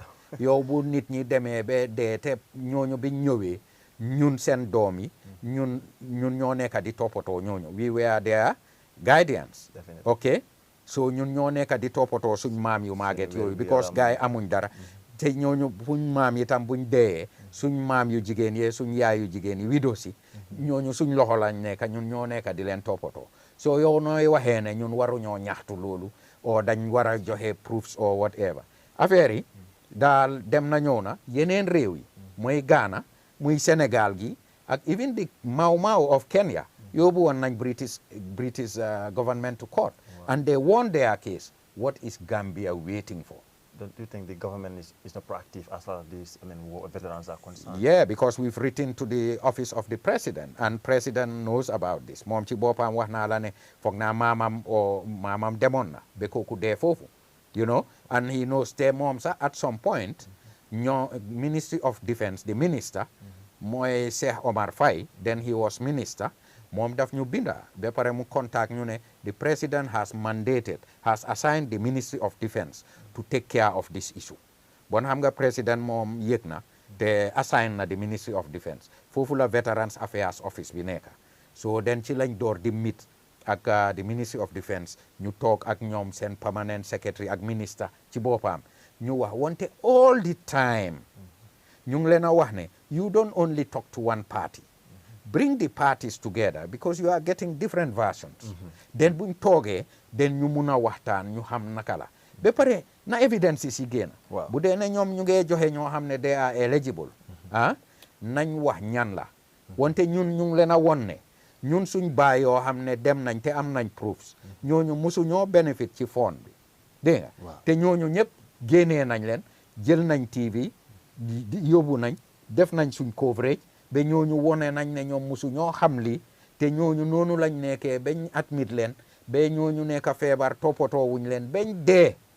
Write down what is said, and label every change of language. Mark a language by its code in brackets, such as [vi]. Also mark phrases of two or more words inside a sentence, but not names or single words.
[wo] yow bu nit ñi demee ba dee te ñooñu biñ ñëwee ñun seen doom yi ñun ñoo nekk di toppatoo ñooñu [en] we were their guardians. [wo] Okay, so ñun ñoo nekk di toppatoo suñ maam yu màgget yooyu because gars yi amuñ dara te ñooñu buñ maam yi tam buñ dee suñ maam yu jigéen yee suñ yaay yu jigéen yi widow si ñooñu suñ loxo lañ nekk ñun ñoo nekk di leen toppatoo so yow nooy waxee ne ñun waruñoo ñaxtu loolu o dañ war a joxe [en] proofs or whatever [wo] affaire yi daal dem na ñëw na yeneen réew yi mooy Ghana muy Sénégal gi ak [en] even the Mau Mau of Kenya [wo] yóbbu woon nañ [en] British government to court. And they won their case. What is Gambia waiting for? Don't you think the government is not proactive as far as these, war veterans are concerned? Yeah, because we've written to the office of the president, and president knows about this. [wo] Moom ci boppam wax naa la ne foog naa maamam demoon na ba kooku dee foofu, [en] you know, and he knows [wo] te moom sax [en] at some point Ministry of Defense, the minister mooy Cheikh Omar Faye, then he was minister. [wo] Moom daf ñu binda ba pare mu contact ñu ne [en] the president has assigned the Ministry of Defense to take care of this issue. [wo] Bon xam nga président moom yëg na te assign na [en] the Ministry of Defense [wo] foofu la Veterans Affairs Office bi nekk. So then ci lañ door di meet ak [en] the Ministry of Defense [wo] ñu toog ak ñoom seen [en] permanent secretary [wo] ak minister ci boppam ñu wax wante [en] all the time [wo] ñu ngi leen a wax ne [en] you don't only talk to one party. Bring the parties together because you are getting different versions. [wo] Then buñ toogee then ñu mun a waxtaan ñu xam naka la ba pare na evidence yi génn. Bu dee ne ñoom ñu ngee joxe ñoo xam ne [en] they are eligible [wo] nañ wax ñan la wante ñun ñu ngi leen a won ne ñun suñ baay yoo xam ne dem nañ te am nañ proofs ñooñu musu ñoo benefit ci fond bi dégg nga te ñooñu ñëpp génnee nañ leen jël nañ TV yóbbu nañ def nañ suñ coverage ba ñooñu wone nañ ne ñoom musu ñoo xam lii te ñooñu noonu lañ nekkee bañ admit leen ba ñooñu nekk feebar toppatoo wuñ leen bañ dee.